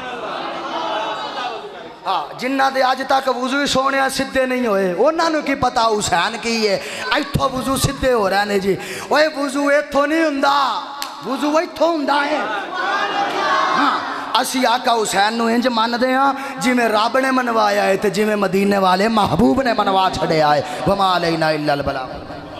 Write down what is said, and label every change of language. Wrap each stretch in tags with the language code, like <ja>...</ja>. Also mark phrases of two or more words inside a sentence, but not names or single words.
<pa>ہاں جنہ دے آج تک وضو سونے سدھے نہیں ہوئے انہاں نو کی پتا حسین کی ہے ایتھوں وضو سدھے ہو رہے نے جی اوے وضو ایتھوں نہیں ہوندا وضو ایتھوں ہوندا ہے ہاں اسی آقا حسین نو انج من دے ہاں جویں رب نے منوایا ہے تے جویں مدینے والے محبوب نے منوا چھڑیا ہے</pa> <ar>وما علینا الا البلاغ</ar>